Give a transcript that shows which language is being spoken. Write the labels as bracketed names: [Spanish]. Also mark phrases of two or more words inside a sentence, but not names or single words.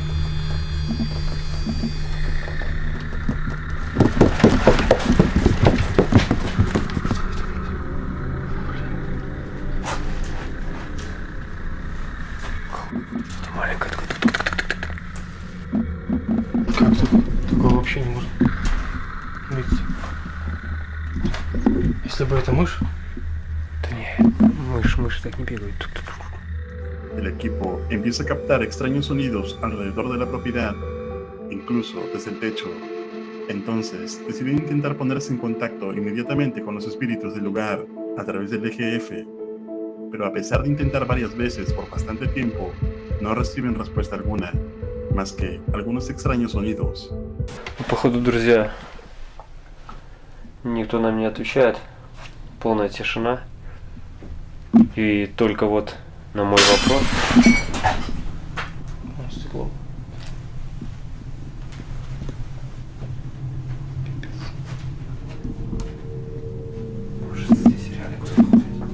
[Russian] Что-то маленькое. Как тут? Такого вообще не может быть. Если бы это мышь, то не, мышь так не бегает. [Spanish] El equipo empieza a captar extraños sonidos alrededor de la propiedad, incluso desde el techo. Entonces, deciden intentar ponerse en contacto inmediatamente con los espíritus del lugar a través del EGF, pero a pesar de intentar varias veces por bastante tiempo, no reciben respuesta alguna, más que algunos extraños sonidos. [Russian] походу, друзья, никто нам не отвечает. Полная тишина. И только вот на мой вопрос... Стекло. Может, здесь реально кто-то ходит?